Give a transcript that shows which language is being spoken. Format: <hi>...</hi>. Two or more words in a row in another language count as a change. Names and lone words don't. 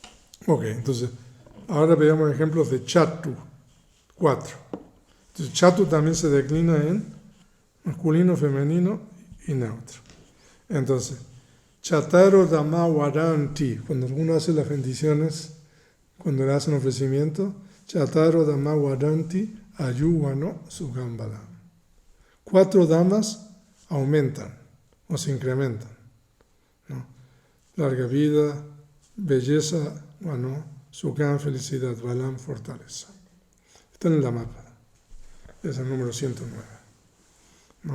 <es>Ok, entonces, Ahora veamos ejemplos de chatu, 4. Entonces, chatu también se declina en masculino, femenino y neutro. Entonces,</es> <pi>chataro dama waranti,</pi> <es>cuando uno hace las bendiciones, cuando le hacen ofrecimiento,</es> <pi>chataro dama waranti ayúvano sugambalam.</pi> <es>4 damas aumentan o se incrementan, ¿no? Larga vida, belleza, bueno, sugam, felicidad, balam, fortaleza. Está en la mapa, es el número 109. ¿No?</es>